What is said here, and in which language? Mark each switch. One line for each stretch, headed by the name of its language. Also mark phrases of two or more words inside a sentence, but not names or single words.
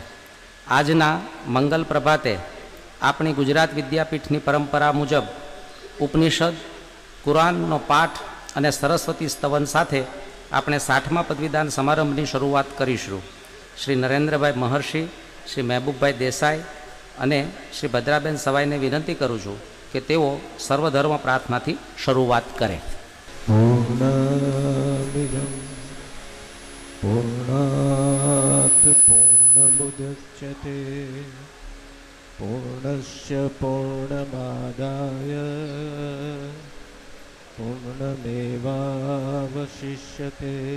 Gujarati: આજના મંગલ પ્રભાતે અપની ગુજરાત વિદ્યાપીઠની પરંપરા મુજબ ઉપનિષદ, કુરાનનો પાઠ અને સરસ્વતી સ્તવન સાથે આપણે 60મા પદવીદાન સમારંભની શરૂઆત કરીશું। શ્રી નરેન્દ્રભાઈ મહર્ષિ, શ્રી મહેબૂબભાઈ દેસાઈ અને શ્રી ભદ્રાબેન સવાઈને વિનંતી કરું છું કે તેઓ સર્વધર્મ પ્રાર્થનાથી શરૂઆત કરે।
Sanskrit: પૂર્ણમિદં પૂર્ણાત પૂર્ણમુદચ્યતે પૂર્ણસ્ય પૂર્ણમાદાય पूर्णमेवावशिष्यते।